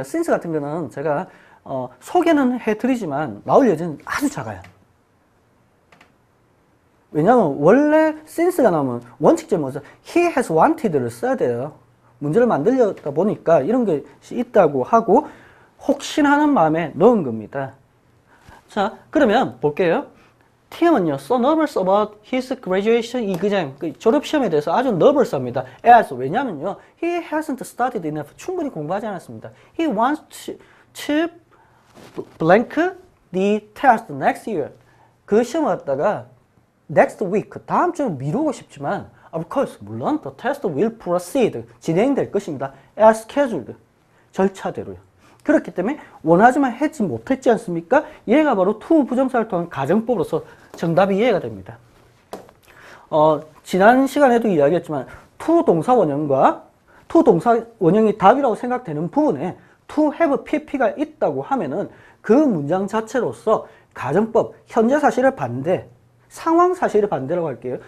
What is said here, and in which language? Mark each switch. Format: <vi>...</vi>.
<ko>since 같은 거는 제가 소개는 해드리지만 나올 여지는 아주 작아요. 왜냐하면 원래 since가 나오면 원칙적으로 he has wanted를 써야 돼요. 문제를 만들려다 보니까 이런 것이 있다고 하고 혹시나 하는 마음에 넣은 겁니다. 자, 그러면 볼게요.</ko> <en>Tim은요, so nervous about his graduation exam,</en> <ko>그 졸업시험에 대해서 아주 nervous합니다.</ko> <en>as,</en> <ko>왜냐면요,</ko> <en>he hasn't studied enough,</en> <ko>충분히 공부하지 않았습니다.</ko> <en>He wants to blank the test next year.</en> <ko>그 시험을 갖다가</ko> <en>next week,</en> <ko>다음 주로 미루고 싶지만</ko> <en>of course,</en> <ko>물론</ko> <en>the test will proceed,</en> <ko>진행될 것입니다.</ko> <en>as scheduled,</en> <ko>절차대로요. 그렇기 때문에 원하지만 하지 못했지 않습니까? 얘가 바로 to 부정사를 통한 가정법으로서 정답이 이해가 됩니다. 지난 시간에도 이야기했지만 to 동사 원형과 to 동사 원형이 답이라고 생각되는 부분에 to have pp가 있다고 하면은 그 문장 자체로서 가정법, 현재 사실의 반대, 상황 사실의 반대라고 할게요.</ko>